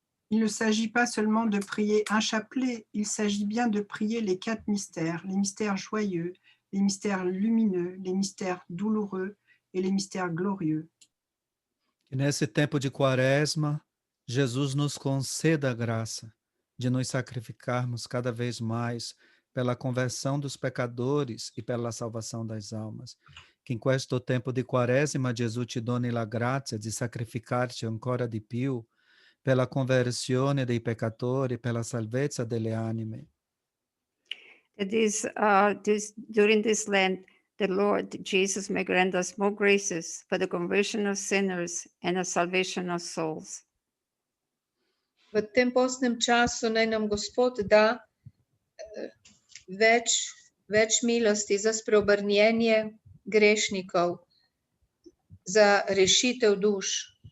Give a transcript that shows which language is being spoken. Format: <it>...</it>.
<fr>Il ne s'agit pas seulement de prier un chapelet, il s'agit bien de prier les 4 mystères, les mystères joyeux, les mystères lumineux, les mystères douloureux et les mystères glorieux.</fr> <pt>Que nesse tempo de quaresma, Jesus nos conceda a graça de nos sacrificarmos cada vez mais pela conversão dos pecadores e pela salvação das almas.</pt> <it>Que in questo tempo di quaresima Gesù ci doni la grazia di sacrificarci ancora di più per la conversione dei peccatori, per la salvezza delle anime.</it> <en>During this Lent, the Lord Jesus may grant us more graces for the conversion of sinners and the salvation of souls.</en> <sl>V tem postnem času naj nam Gospod da več milosti za spreobrnjenje grešnikov, za rešitev duš.</sl>